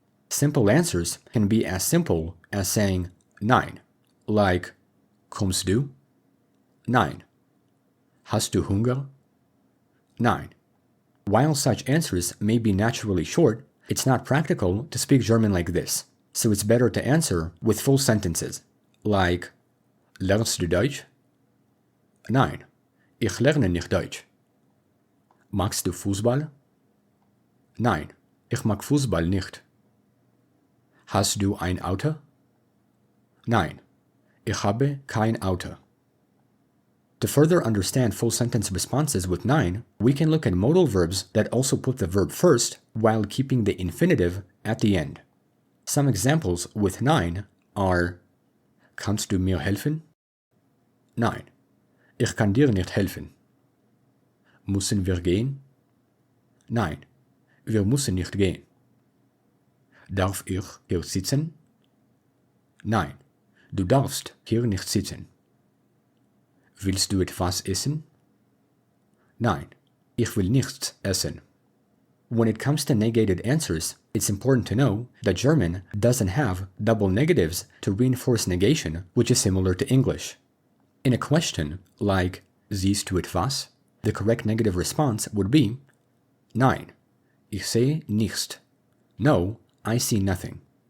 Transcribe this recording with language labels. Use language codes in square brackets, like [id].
[en] Simple answers can be as simple as saying nein, like [de] kommst du? Nein. Hast du Hunger? Nein. [en] While such answers may be naturally short, it's not practical to speak German like this, so it's better to answer with full sentences, like [de] Lernst du Deutsch? Nein, ich lerne nicht Deutsch. Magst du Fußball? Nein, ich mag Fußball nicht. Hast du ein Auto? Nein, ich habe kein Auto. [en] To further understand full sentence responses with nein, we can look at modal verbs that also put the verb first while keeping the infinitive at the end. Some examples with nein are: [de] Kannst du mir helfen? Nein, ich kann dir nicht helfen. Müssen wir gehen? Nein, wir müssen nicht gehen. Darf ich hier sitzen? Nein, du darfst hier nicht sitzen. Willst du etwas essen? Nein, ich will nichts essen. [en] When it comes to negated answers, it's important to know that German doesn't have double negatives to reinforce negation, which is similar to English. In a question like [de] siehst du etwas, [en] the correct negative response would be [de] Nein, ich sehe nichts. [en] No, I see nothing.